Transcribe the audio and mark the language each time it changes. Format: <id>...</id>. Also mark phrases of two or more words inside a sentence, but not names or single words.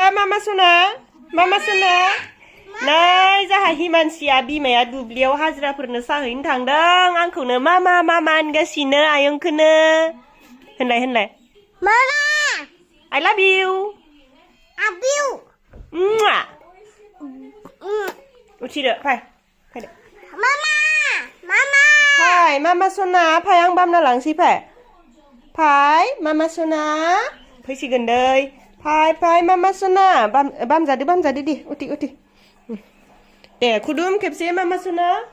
<brx>Mwnamsuna नै जाहा हिमानसिया बिमाया दुब्लियाव हाजिराफोरनो साहैनो थांदों आंखौनो मामा होनगासिनो आयंखौनो होनलाय मामा</brx> <en>I love you</en> <brx>उथिदो फैदो मामा फै Mwnamsuna फै आं बामना लांसै फै Mwnamsuna फैसिगोन दै फै Mwnamsuna बामजादो दे उथि दे खुदुम खेबसे Mwnamsuna</brx>